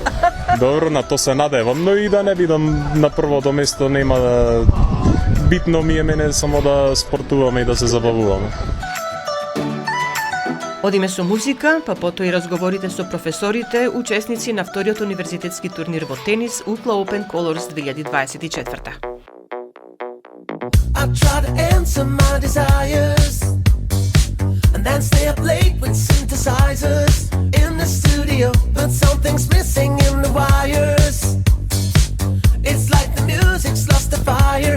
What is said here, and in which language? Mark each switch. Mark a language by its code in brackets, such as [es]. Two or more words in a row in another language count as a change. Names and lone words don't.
[mk] Добро, на то се надевам, но и да не бидам на првото место, нема да... Битно ми е мене само да спортуваме и да се забавуваме. Одиме со музика, па потоа и разговорите со професорите, учесници на вториот универзитетски турнир во тенис UCLA Open Colors 2024. [en] I try to answer my desires and then stay up late with synthesizers in the studio, but something's missing in the wires. It's like the music's lost the fire.